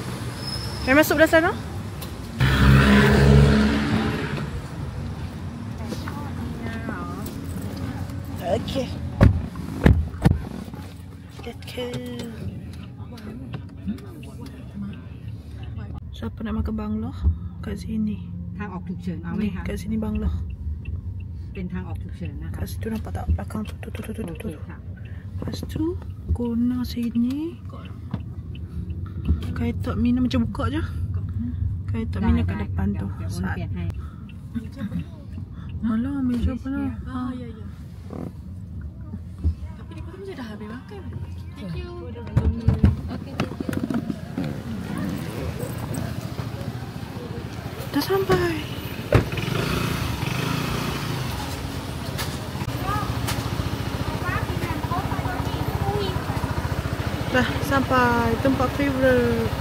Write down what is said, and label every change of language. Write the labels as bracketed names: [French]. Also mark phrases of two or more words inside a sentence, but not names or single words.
[Malay] Mai masuk belah sana. Okay. Siapa nak makan bangloh? Kat sini. [Thai] ทางออกฉุกเฉินเอาไหมคะ [Malay] Kat sini bangloh. [Thai] เป็นทางออกฉุกเฉินนะคะ [Malay] Kat situ nampak tak? Belakang tu. [Thai] โอเคค่ะ [Malay] Lepas tu corner sini Kaetok Mina macam buka je. Kaetok Mina kat depan tu. Alah, meja apa lah. Ya. Tapi dia kata macam dah habis makan. [English] Thank you. Okay, thank you. [Malay] Dah sampai. Dah sampai tempat favorite.